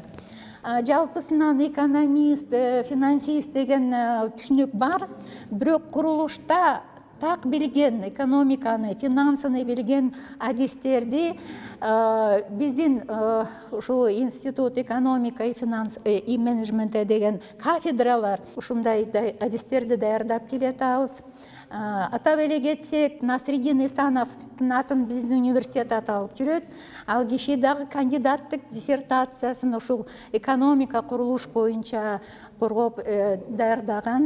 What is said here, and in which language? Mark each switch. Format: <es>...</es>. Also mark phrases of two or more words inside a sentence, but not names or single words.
<ky>Жалпысынан экономист, финансист деген түшүнүк бар, бирок курулушта так билген экономиканы, финансыны билген адистерди биздин ушул институт</ky> <ru>экономика и финанс и менеджмента</ru> <ky>деген кафедралар ушундай адистерди даярдап келатабыз. Атап эле кетсек, Насреддин Исановдун атын биздин университет аталып жүрөт. Ал киши дагы кандидаттык диссертациясын ушул экономика курулуш боюнча коргоп даярдаган.</ky>